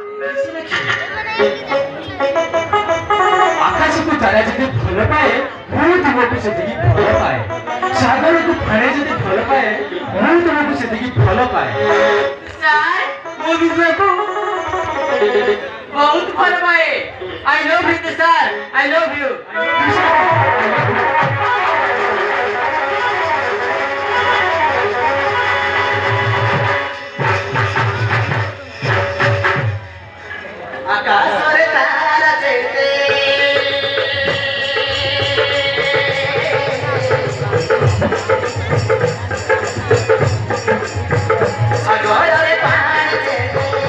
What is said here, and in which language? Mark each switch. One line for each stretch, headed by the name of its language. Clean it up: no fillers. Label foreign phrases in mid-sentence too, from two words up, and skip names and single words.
Odia: ଆକାଶକୁ ତାରା ଯଦି ଭଲ ପାଏ ମୁଁ ତୁମକୁ ସେତିକି ଭଲ ପାଏ। ସାଗରକୁ ପାଣି ଯଦି ଭଲ ପାଏ ମୁଁ ତୁମକୁ ସେତିକି ଭଲ ପାଏ। ମୁଁ ବି ତୁମକୁ ବହୁତ ଭଲ ପାଏ।
English: I love you sir, I love you.
Odia: ଆକାଶରେ ତାରା ଯେସେ ସାଗରେ ପାଣି ଯେସେ